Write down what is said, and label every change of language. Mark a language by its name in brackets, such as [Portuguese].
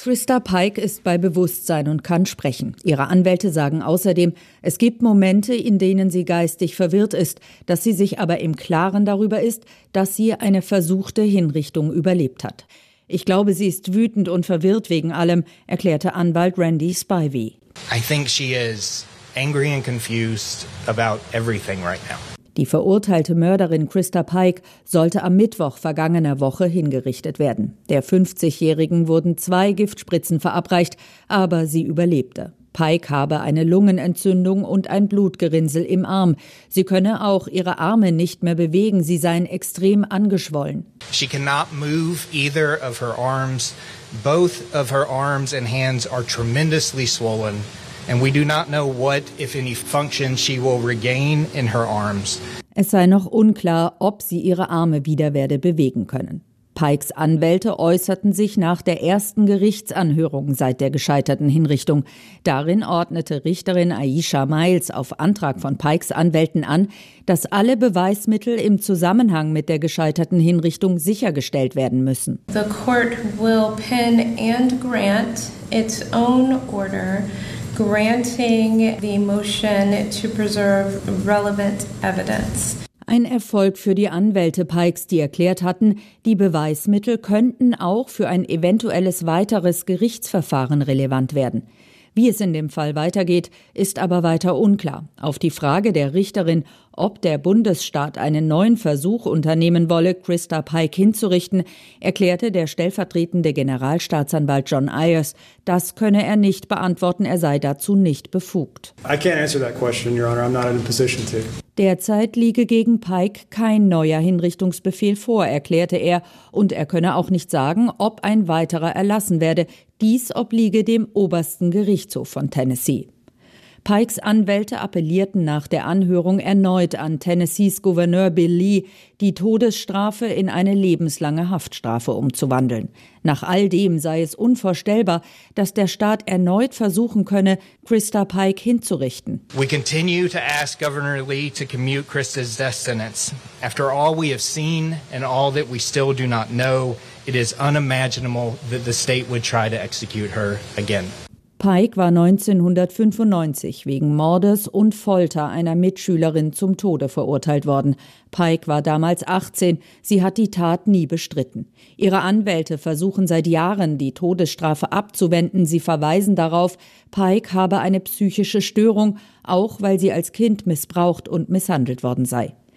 [German] Christa Pike ist bei Bewusstsein und kann sprechen. Ihre Anwälte sagen außerdem, es gibt Momente, in denen sie geistig verwirrt ist, dass sie sich aber im Klaren darüber ist, dass sie eine versuchte Hinrichtung überlebt hat. Ich glaube, sie ist wütend und verwirrt wegen allem, erklärte Anwalt Randy Spivey. [English] I think she is angry and confused about everything right now. [German] Die verurteilte Mörderin Christa Pike sollte am Mittwoch vergangener Woche hingerichtet werden. Der 50-Jährigen wurden 2 Giftspritzen verabreicht, aber sie überlebte. Pike habe eine Lungenentzündung und ein Blutgerinnsel im Arm. Sie könne auch ihre Arme nicht mehr bewegen, sie seien extrem angeschwollen. [English] She cannot move either of her arms. Both of her arms and hands are tremendously swollen. And we do not know what, if any, function she will regain in her arms. [German] Es sei noch unklar, ob sie ihre Arme wieder werde bewegen können. Pikes Anwälte äußerten sich nach der ersten Gerichtsanhörung seit der gescheiterten Hinrichtung. Darin ordnete Richterin Aisha Miles auf Antrag von Pikes Anwälten an, dass alle Beweismittel im Zusammenhang mit der gescheiterten Hinrichtung sichergestellt werden müssen. [English] The court will pin and grant its own order. Granting the motion to preserve relevant evidence. [German] Ein Erfolg für die Anwälte Pikes, die erklärt hatten, die Beweismittel könnten auch für ein eventuelles weiteres Gerichtsverfahren relevant werden. Wie es in dem Fall weitergeht, ist aber weiter unklar. Auf die Frage der Richterin, ob der Bundesstaat einen neuen Versuch unternehmen wolle, Christa Pike hinzurichten, erklärte der stellvertretende Generalstaatsanwalt John Ayers, das könne er nicht beantworten, er sei dazu nicht befugt. [English] I can't answer that question, Your Honor. I'm not in a position to. [German] Derzeit liege gegen Pike kein neuer Hinrichtungsbefehl vor, erklärte er, und er könne auch nicht sagen, ob ein weiterer erlassen werde. Dies obliege dem obersten Gerichtshof von Tennessee. Pikes Anwälte appellierten nach der Anhörung erneut an Tennessees Gouverneur Bill Lee, die Todesstrafe in eine lebenslange Haftstrafe umzuwandeln. Nach all dem sei es unvorstellbar, dass der Staat erneut versuchen könne, Christa Pike hinzurichten. [English] We continue to ask Governor Lee to commute Christa's death sentence. After all we have seen and all that we still do not know, it is unimaginable that the state would try to execute her again. [German] Pike war 1995 wegen Mordes und Folter einer Mitschülerin zum Tode verurteilt worden. Pike war damals 18, sie hat die Tat nie bestritten. Ihre Anwälte versuchen seit Jahren, die Todesstrafe abzuwenden. Sie verweisen darauf, Pike habe eine psychische Störung, auch weil sie als Kind missbraucht und misshandelt worden sei.